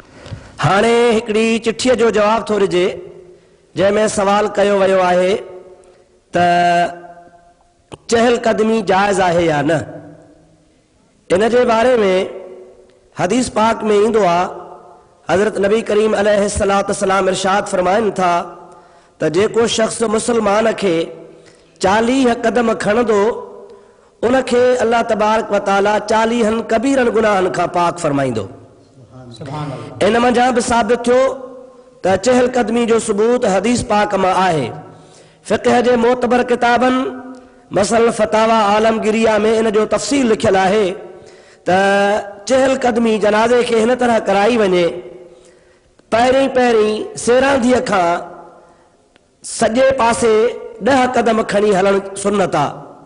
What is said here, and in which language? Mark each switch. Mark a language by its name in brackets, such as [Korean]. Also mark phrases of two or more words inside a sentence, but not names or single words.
[Sindhi] हाणे हिकिड़ी चिठीअ जो जवाबु थो ॾिजे, जंहिंमें सवाल कयो वियो आहे त चहलकदमी जाइज़ आहे या न। इन जे बारे में हदीस पाक में ईंदो आहे, हज़रत नबी करीम [Arabic] عليه الصلاة والسلام [Sindhi] इरशाद फरमाइनि था त जेको शख़्स मुसलमान खे 40 कदम खणंदो, उनखे अल्लाह [Arabic] تبارك وتعالى [Sindhi] 40 कबीरनि गुनाहनि खां पाक फरमाईंदो। इन मंझां बि साबित थियो त चहलकदमी जो सबूत हदीस पाक मां आहे। फ़िक़्ह जे मोतबर किताबनि मसल फतावा आलमगिरिया में इन जो तफ़सील लिखियल आहे त चहलकदमी जनाज़े खे हिन तरह कराई वञे, पहिरीं सेरांदीअ खां सॼे पासे 10 कदम खणी हलणु सुन्नत आहे।